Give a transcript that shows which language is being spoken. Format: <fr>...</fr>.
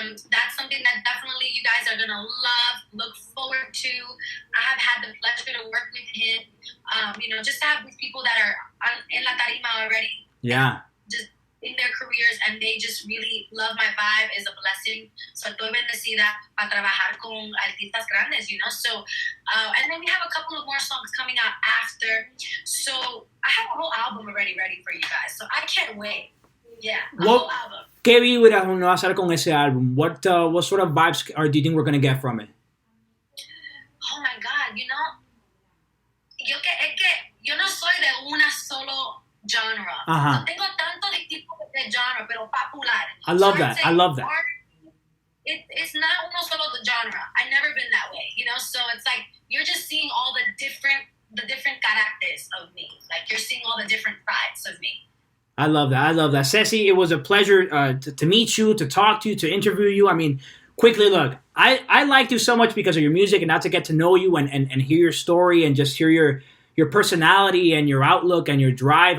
<en>That's something that definitely you guys are going to love, look forward to. I have had the pleasure to work with him. You know, just to have these people that are in la tarima already. Yeah. Just in their careers, and they just really love my vibe is a blessing.</en> <es>So estoy bendecida para trabajar con artistas grandes,</es> <en>you know. So, and then we have a couple of more songs coming out after. So I have a whole album already ready for you guys. So I can't wait. Yeah, a whole album.</en> <es>¿Qué vibras nos va a hacer con ese álbum?</es> <en>What sort of vibes do you think we're going to get from it? Oh my God, you know,</en> <es>yo no soy de una solo genre. No tengo tanto de tipo de genre, pero popular.</es> <en>I love that. It's not</en> <es>uno solo</es> <en>the genre. I've never been that way, you know. So it's like you're just seeing all the different characters of me. Like, you're seeing all the different sides of me. I love that. Séssi, it was a pleasure to meet you, to talk to you, to interview you. I mean, quickly, look, I liked you so much because of your music, and not to get to know you and hear your story and just hear your personality and your outlook and your drive.</en>